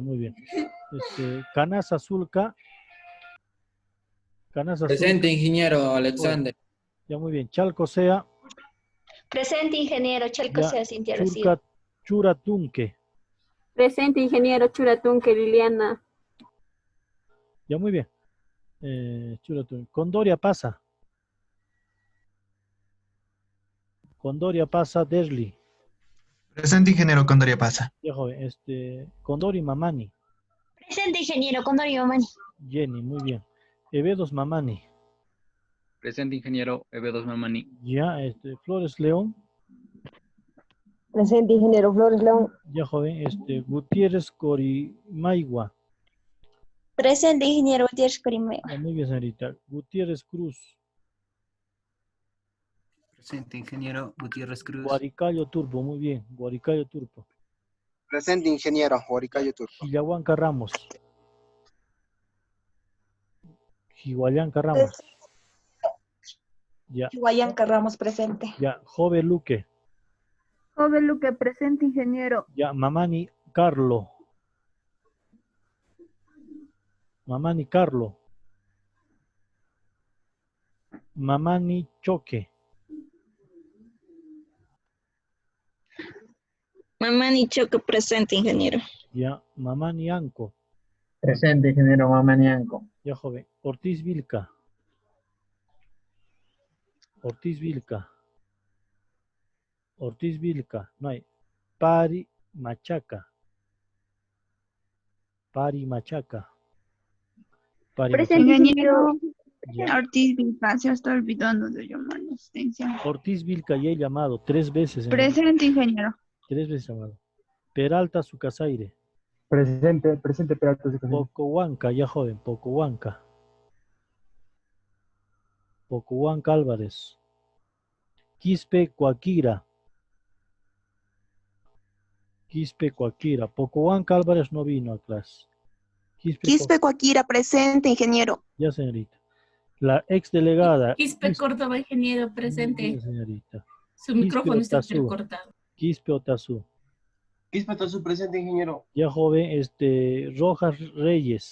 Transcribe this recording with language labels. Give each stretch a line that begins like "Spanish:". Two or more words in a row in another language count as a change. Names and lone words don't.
Spanish: Muy bien. Canasa Zulca. Canasa Presente, Zulca. ingeniero Alexander. Ya, muy bien. Chalco Sea. Presente, ingeniero. Chalco Ya, sea Cintia Rocío. Churca Churatunque. Presente, ingeniero Churatunque, Liliana. Ya, muy bien. Churatunque. Condoria Pasa. Condoria Pasa Derli. Presente, ingeniero Condoria Pasa. Ya, joven. Condori Mamani. Presente, ingeniero Condorio Mamani. Jenny, muy bien. Evedos Mamani. Presente, ingeniero Evedos Mamani. Ya, Flores León. Presente, ingeniero Flores León. Ya, joven. Gutiérrez Corimaigua. Presente, ingeniero Gutiérrez Corimeo. Ya, muy bien, señorita. Gutiérrez Cruz. Presente, ingeniero Gutiérrez Cruz. Guaricayo Turbo, muy bien. Guaricayo Turbo. Presente, ingeniero Guaricayo Turbo. Gillahuanca Ramos. Gihuayanca Ramos. Ya. Guayanca Ramos, presente. Ya, Jove Luque. Joven Luque, presente, ingeniero. Ya, Mamani Carlo. Mamani Carlo. Mamani Choque. Mamani Choque presente, ingeniero. Ya, Mamani Anco. Presente, ingeniero Mamani Anco. Ya, joven. Ortiz Vilca. Ortiz Vilca. Ortiz Vilca. No hay. Pari Machaca. Pari Machaca. Pari Presente, Machaca. ingeniero. Ya. Ortiz Vilca, se está olvidando de llamar la asistencia. Ortiz Vilca ya he llamado 3 veces. Presente, ingeniero. 3 veces llamado. Peralta Sucasaire. Presente, Peralta Sucasaire. Pocohuanca, ya joven, Pocohuanca. Pocohuanca Álvarez. Quispe Coaquira. Quispe Coaquira. Pocohuanca Álvarez no vino a clase. Quispe Coaquira presente, ingeniero. Ya, señorita. La exdelegada. Quispe Córdoba, ingeniero, presente. Ya, señorita. Su micrófono está Otazú. cortado. Quispe Otazú. Quispe Otazú presente, ingeniero. Ya, joven, Rojas Reyes.